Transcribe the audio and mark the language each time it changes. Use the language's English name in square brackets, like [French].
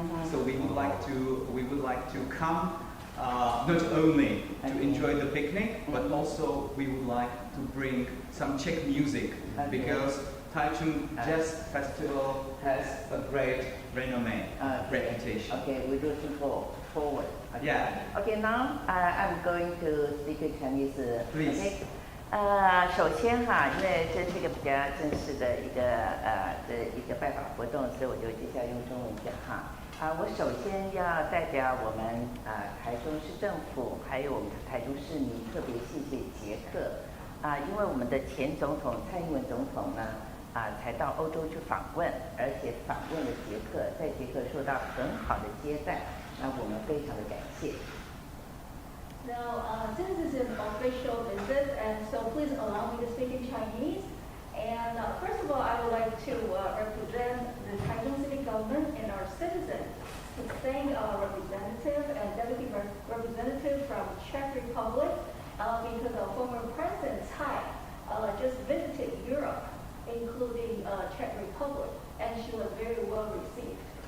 [English] So we would like to come not only to enjoy the picnic, but also we would like to bring some Czech music, because Taichung Jazz Festival has a great reputation. Okay, we're looking forward. Okay. Yeah. Okay, now I'm going to speak Chinese. Please. Okay. [Chinese] 首先哈，因为这是一个比较正式的一个拜访活动，所以我就接下来用中文讲哈。我首先要代表我们台中市政府，还有我们台中市民，特别谢谢捷克因为我们的前总统蔡英文总统呢才到欧洲去访问，而且访问了捷克，在捷克受到很好的接待，那我们非常的感谢。 [English] Now, since this is an official visit, and so please allow me to speak in Chinese. And first of all, I would like to represent the Taichung City government and our citizens to thank our representative and deputy representative from Czech Republic because our former President Tsai just visited Europe, including Czech Republic, and she was very well received.